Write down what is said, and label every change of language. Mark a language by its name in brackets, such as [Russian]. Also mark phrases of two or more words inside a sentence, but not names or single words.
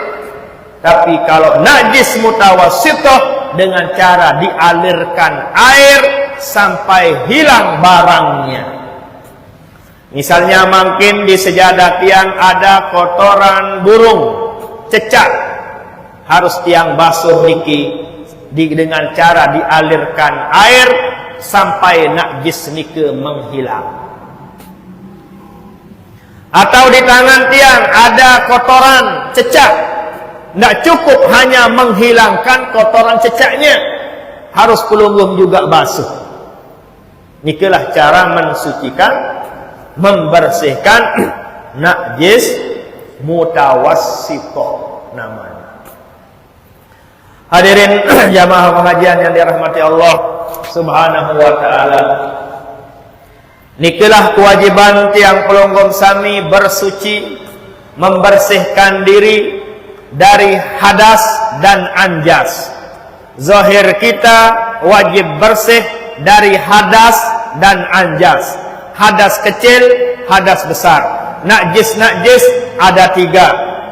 [Indonesian] Tapi kalau najis mutawassithah dengan cara dialirkan air sampai hilang barangnya. Misalnya mungkin di sejadah tiang ada kotoran burung, cecak, harus tiang basuh niki dengan cara dialirkan air sampai najis nike menghilang. Atau di tangan tiang ada kotoran cecak, tidak cukup hanya menghilangkan kotoran cecaknya, harus pelunggung juga basuh. Nikelah cara mensucikan, membersihkan najis mutawassithah namanya. Hadirin jamaah pengajian yang dirahmati Allah [Arabic] Subhanahu wa taala. [Indonesian] Nikelah kewajiban [Sasak] tiang pelunggung sami [Indonesian] bersuci, membersihkan diri dari hadas dan anjas. Zahir kita wajib bersih dari hadas dan anjas. Hadas kecil, hadas besar. Najis-najis ada 3.